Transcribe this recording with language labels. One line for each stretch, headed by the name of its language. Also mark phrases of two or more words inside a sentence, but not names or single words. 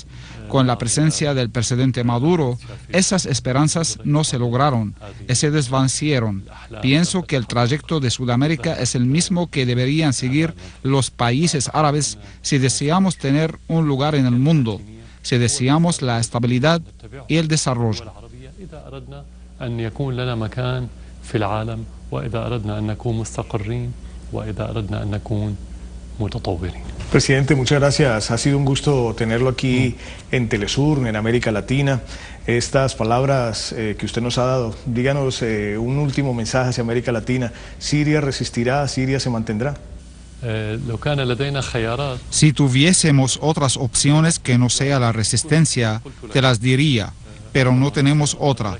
Spanish: Con la presencia del presidente Maduro, esas esperanzas no se lograron y se desvanecieron. Pienso que el trayecto de Sudamérica es el mismo que deberían seguir los países árabes si deseamos tener un lugar en el mundo, si deseamos la estabilidad y el desarrollo.
Arabic: إذا أردنا أن يكون لنا مكان في العالم وإذا أردنا أن نكون مستقرين وإذا أردنا أن نكون متطورين.
Spanish: Presidente, muchas gracias. Ha sido un gusto tenerlo aquí en Telesur, en América Latina. Estas palabras que usted nos ha dado, díganos un último mensaje hacia América Latina. ¿Siria resistirá? ¿Siria se mantendrá? Si tuviésemos otras opciones que no sea la resistencia, te las diría, pero no tenemos otra.